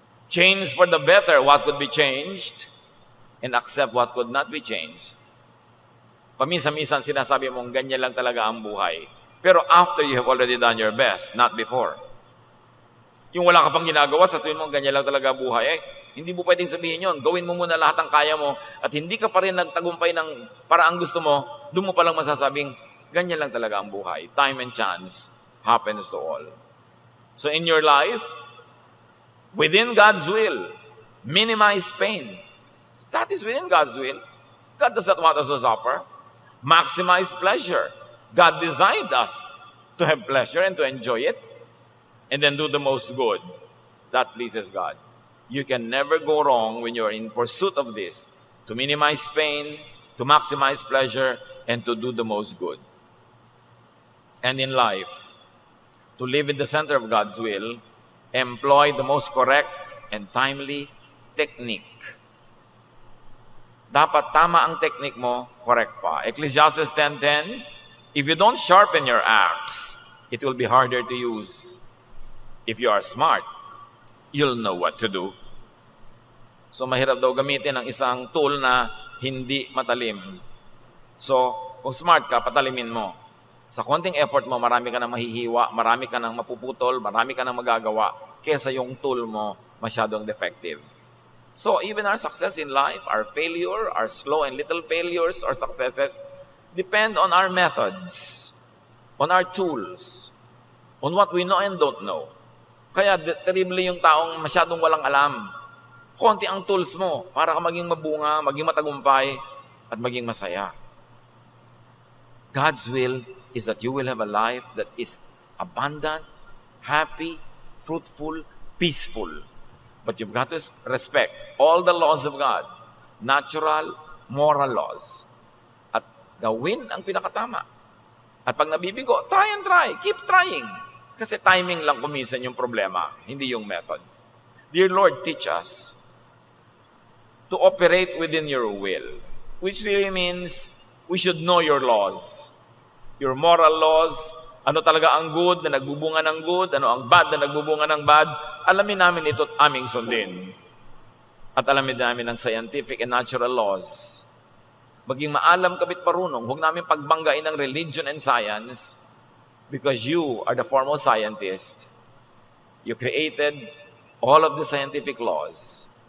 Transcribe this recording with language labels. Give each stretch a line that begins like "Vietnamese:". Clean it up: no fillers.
English: Change for the better what could be changed and accept what could not be changed.
Filipino: Paminsan-minsan sinasabi mong ganyan lang talaga ang buhay. Pero
English: after you have already done your best, not before.
Filipino: Yung wala ka pang ginagawa, sasabihin mo ganyan lang talaga buhay. Hindi mo pwedeng sabihin yun. Gawin mo muna lahat ng kaya mo at hindi ka pa rin nagtagumpay ng paraang gusto mo, doon mo palang masasabing ganyan lang talaga ang buhay.
English: Time and chance happens to all. So in your life, within God's will, minimize pain. That is within God's will. God does not want us to suffer. Maximize pleasure. God designed us to have pleasure and to enjoy it, and then do the most good. That pleases God. You can never go wrong when you're in pursuit of this, to minimize pain, to maximize pleasure, and to do the most good. And in life, to live in the center of God's will, employ the most correct and timely technique.
Filipino: Dapat tama ang technique mo, correct pa.
English: Ecclesiastes 10:10, if you don't sharpen your axe, it will be harder to use. If you are smart, you'll know what to do.
Filipino: So mahirap daw gamitin ang isang tool na hindi matalim. So, kung smart ka, patalimin mo. Sa konting effort mo, marami ka nang mahihiwa, marami ka nang mapuputol, marami ka nang magagawa, kesa yung tool mo masyadong defective.
English: So, even our success in life, our failure, our slow and little failures or successes, depend on our methods, on our tools, on what we know and don't know.
Filipino: Kaya terrible yung taong masyadong walang alam. Konti ang tools mo para ka maging mabunga, maging matagumpay, at maging masaya.
English: God's will is that you will have a life that is abundant, happy, fruitful, peaceful. But you've got to respect all the laws of God, natural, moral laws.
Filipino: At gawin ang pinakatama. At pag nabibigo,
English: try and try. Keep trying.
Filipino: Kasi timing lang kuminsan yung problema, hindi yung method.
English: Dear Lord, teach us to operate within your will, which really means we should know your laws. Your moral laws,
Filipino: ano talaga ang good na nagbubunga ng good, ano ang bad na nagbubunga ng bad, alamin namin ito at aming sundin. At alamin namin ang
English: scientific and natural laws.
Filipino: Maging maalam kabit parunong, huwag namin pagbanggain ng
English: religion and science because you are the foremost scientist. You created all of the scientific laws.